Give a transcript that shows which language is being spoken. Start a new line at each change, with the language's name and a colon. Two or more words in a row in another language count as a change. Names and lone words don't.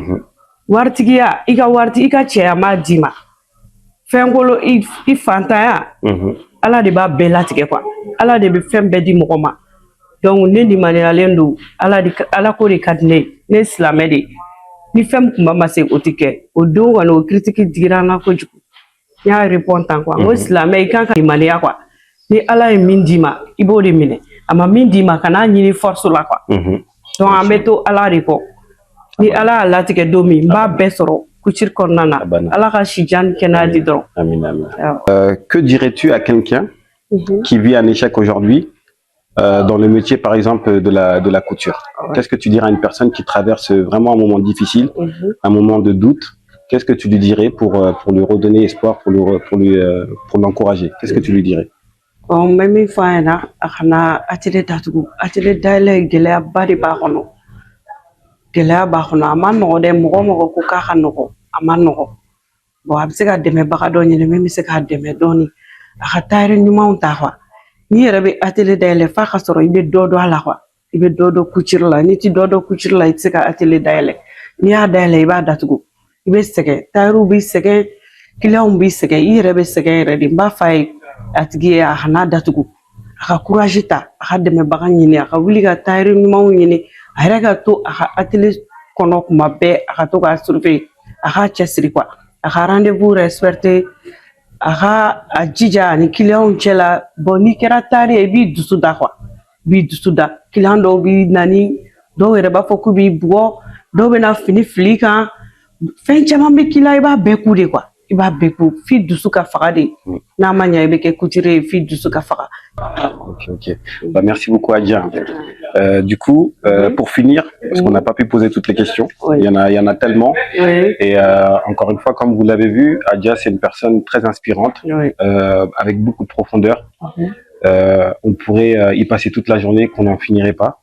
Bambara: Waritigiya i ka wariti i ka cɛya m'a d'i ma fɛnkolo i fantanya ala de b'a bɛɛ latigɛ quoi ala de bɛ fɛn bɛɛ di mɔgɔ ma donc ne limaniyalen don ala ko de ka di ne ye ne silamɛ de ni fɛn kun ma se o tɛ kɛ o don kɔni o critique digira n na kojugu n y'a répond tan quoi n ko silamɛ i kan ka limaniya quoi ni ala ye min d'i ma i b'o de minɛ a ma min d'i ma kana ɲini force la quoi donc an bɛ to ala de kɔ. Ni ala y'a latigɛ don min n b'a bɛɛ sɔrɔ couture kɔnɔna na ala ka si jan kɛnɛya di dɔrɔn. Amin, amin.
French: Que dirais-tu à quelqu'un qui vit un échec aujourd'hui dans le métier, par exemple, de la couture. Ouais. Qu'est-ce que tu dirais à une personne qui traverse vraiment un moment difficile, un moment de doute? Qu'est-ce que tu lui dirais pour lui redonner espoir, pour l'encourager? Qu'est-ce que tu lui dirais? Bon, même fois,
Bambara: a atelier datugu, atelier daile gelea bari ba kono. Gelea ba kono, ama nogo de mogo ko ka nogo, ama nogo. Bon, a bɛ se ka dɛmɛbaga dɔ ɲini min bɛ se k'a dɛmɛ dɔɔni. A ka tailleur ɲumanw ta quoi. N'i yɛrɛ bɛ atelier dayɛlɛ f'a ka sɔrɔ i bɛ dɔ dɔn a la quoi. I bɛ dɔ dɔn couture la, n'i ti dɔ dɔn couture la, i tɛ se ka atelier dayɛlɛ. N'i y'a dayɛlɛ i b'a datugu. I bɛ sɛgɛn, tailleur b'i sɛgɛn, client b'i sɛgɛn, i yɛrɛ bɛ sɛgɛn yɛrɛ de. N b'a fɔ a ye a tigi ye a kana datugu. A ka courage ta, a ka dɛmɛbaga ɲini, a ka wuli ka tailleur ɲumanw ɲini, a yɛrɛ ka to a ka atelier kɔnɔ kuma bɛɛ, a ka to k'a surveiller, a k'a cɛsiri quoi. A ka
French: rendez-vous respecté,
Bambara: a ka a jija ani client cɛ la. Bon, n'i kɛra tailleur ye i b'i dusu da quoi. I b'i dusu da. Client dɔw b'i nani, dɔw yɛrɛ b'a fɔ k'u b'i bugɔ, dɔw bɛna fini fili i kan. Fɛn caman bɛ k'i la i b'a bɛɛ ku de quoi. I b'a bɛɛ ku f'i dusu ka faga de. N'a ma ɲɛ i bɛ kɛ couturier ye f'i dusu ka faga.
French: Ok. Bah, merci beaucoup, Adja. Du coup, pour finir, parce qu'on n'a pas pu poser toutes les questions, il y en a tellement. Et encore une fois, comme vous l'avez vu, Adja, c'est une personne très inspirante, avec beaucoup de profondeur. On pourrait y passer toute la journée, qu'on n'en finirait pas.